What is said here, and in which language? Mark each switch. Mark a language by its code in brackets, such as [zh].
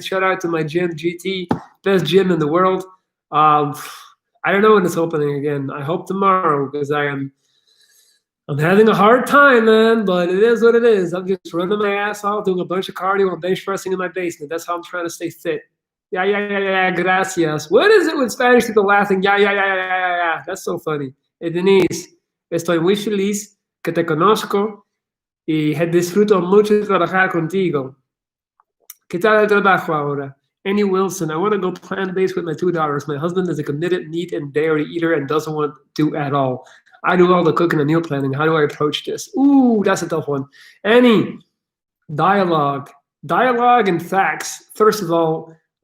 [en] Shout out to my gym, GT. Best gym in the world. I don't know when it's opening again. I hope tomorrow because I'm having a hard time, man, but it is what it is. I'm just running my ass off, doing a bunch of cardio and bench pressing in my basement. That's how I'm trying to stay fit. Yeah, gracias. What is it with Spanish people laughing? Yeah. That's so funny. [es] Hey, Denise, estoy muy feliz que te conozco y disfruto mucho de trabajar contigo. ¿Qué tal el trabajo ahora? [en] Annie Wilson, I want to go plant-based with my 2 daughters. My husband is a committed meat and dairy eater and doesn't want to at all. I do all the cooking and meal planning. How do I approach this? Ooh, that's a tough one. Annie, dialogue and facts. First of all,